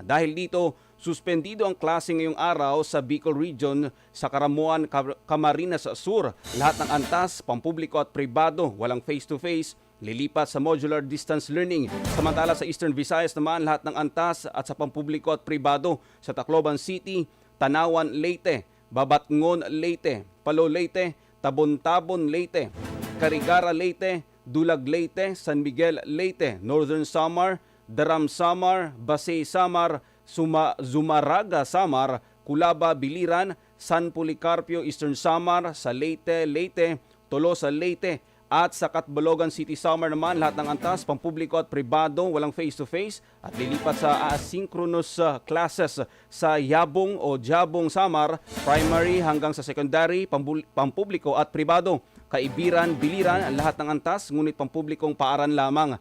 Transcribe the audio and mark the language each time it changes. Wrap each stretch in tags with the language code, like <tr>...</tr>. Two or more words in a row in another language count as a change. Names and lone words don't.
<tl>Dahil dito, suspendido ang klase ngayong araw sa Bicol Region, sa Caramuan, Camarines Sur. Lahat ng antas, pampubliko at pribado, walang face-to-face, lilipat sa modular distance learning. Samantala sa Eastern Visayas naman, lahat ng antas at sa pampubliko at pribado sa Tacloban City, Tanawan, Leyte, Babatngon, Leyte, Palo, Leyte, Tabon-Tabon, Leyte, Carigara, Leyte, Dulag, Leyte, San Miguel, Leyte, Northern Samar, Daram, Samar, Basay, Samar, Zumaraga, Samar, Culaba, Biliran, San Policarpio, Eastern Samar, sa Leyte, Leyte, Tolosa, Leyte, At sa Catbalogan City Summer naman, lahat ng antas, pampubliko at pribado, walang face-to-face at lilipat sa asynchronous classes sa Yabong o Jabong Samar, primary hanggang sa secondary, pampubliko at pribado. Kaibiran, Biliran, lahat ng antas, ngunit pampublikong paaran lamang.</tl>